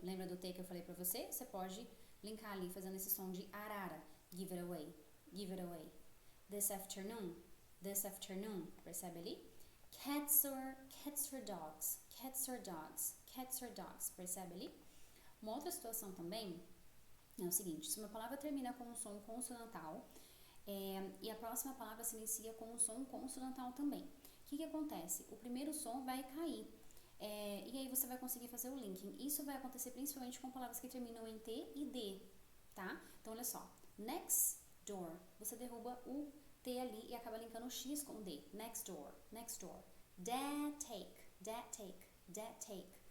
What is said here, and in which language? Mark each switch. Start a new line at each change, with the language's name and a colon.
Portuguese: Lembra do T que eu falei pra você? Você pode linkar ali fazendo esse som de arara.
English: Give it away, give it away. This afternoon,
Portuguese: percebe ali?
English: Cats or dogs, cats or dogs, cats or dogs,
Portuguese: percebe ali? Uma outra situação também é o seguinte, se uma palavra termina com um som consonantal e a próxima palavra se inicia com um som consonantal também, o que acontece? O primeiro som vai cair. E aí você vai conseguir fazer o linking. Isso vai acontecer principalmente com palavras que terminam em T e D, tá? Então olha só, next door, você derruba o T ali e acaba linkando o X com o D.
English: Next door, next door. Dad take, dad take, dad take.